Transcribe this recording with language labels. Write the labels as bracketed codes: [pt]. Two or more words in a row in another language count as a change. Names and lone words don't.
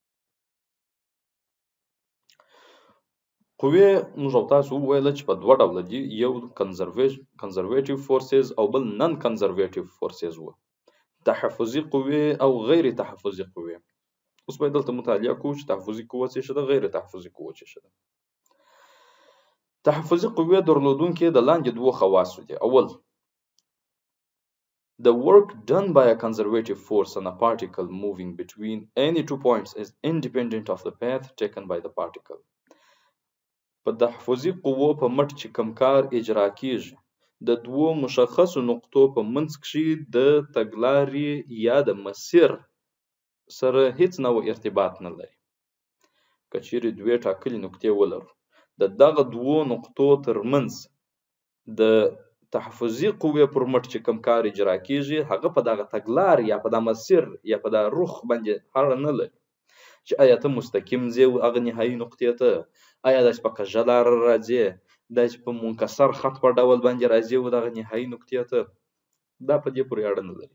[ps] قوې موږ او تاسو وویل چې په دوه ډوله دي، یو [en] conservative forces [ps] او بل [en] non conservative forces [ps] وو، تحفظي قوې او غیر تحفظي قوې. اوس به دلته مطالعه کوو چې تحفظي قوه څه شي ده، غیر تحفظي قوه څه شي ده. تحفظي قوې درلودونکي د لاندې دوه خواصو دي. اول، [en] the work done by a conservative force on a particle moving between any two points is independent of the path taken by the particle. [ps] په تحفظي قوو په مټ چې کوم کار اجرا کیږي د دوو مشخصو نقطو په منځ کې د تګلارې یا د مسیر سره هیڅ نوع ارتباط نه لري. که چیرې دوه ټاکلې نقطې ولرو، د دغه دوو نقطو ترمنځ د تحفظي قوې پر مټ چې کوم کار اجرا کیږي هغه په دغه تګلار یا په دغه مسیر یا په دغه رخ باندې اړه نه لري چې آیا ته مستقیم ځې هغه نهایي نقطې ته، آیا داسې په کږه لار راځې، داسې په منکسر خط په ډول باندې راځې و دغه نهایي نقطې ته، دا په دې پورې اړه نه لري.